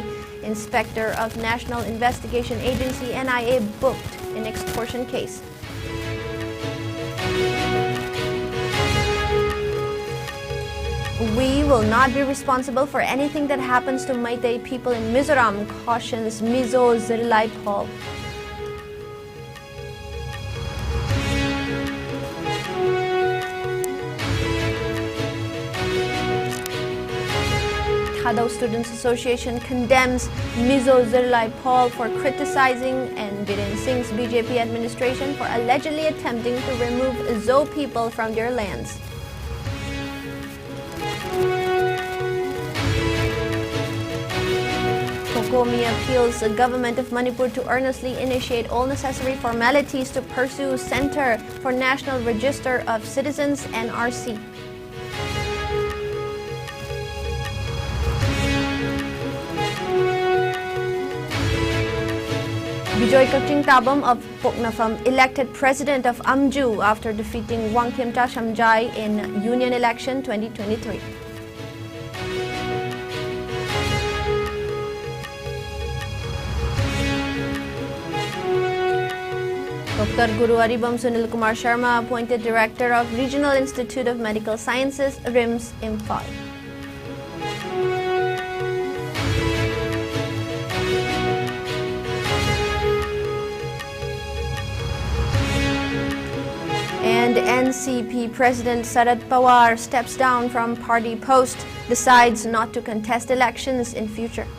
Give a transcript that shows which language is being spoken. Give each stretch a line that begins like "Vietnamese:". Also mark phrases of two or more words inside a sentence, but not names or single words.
English: Inspector of National Investigation Agency (NIA) booked in extortion case. We will not be responsible for anything that happens to Meitei people in Mizoram, cautions Mizo Zirlaipol. Thadao Students Association condemns Mizo Zirlaipol for criticizing and Biren Singh's BJP administration for allegedly attempting to remove Zo people from their lands. Kokomi appeals the government of Manipur to earnestly initiate all necessary formalities to pursue Center for National Register of Citizens (NRC). Bijoy Kakching Tabam of Poknafam elected president of Amju after defeating Wangkhemcha Shamjai in Union Election 2023. Dr. Guru Aribam Sunil Kumar Sharma appointed Director of Regional Institute of Medical Sciences, RIMS, Imphal. And NCP President Sharad Pawar steps down from party post, decides not to contest elections in future.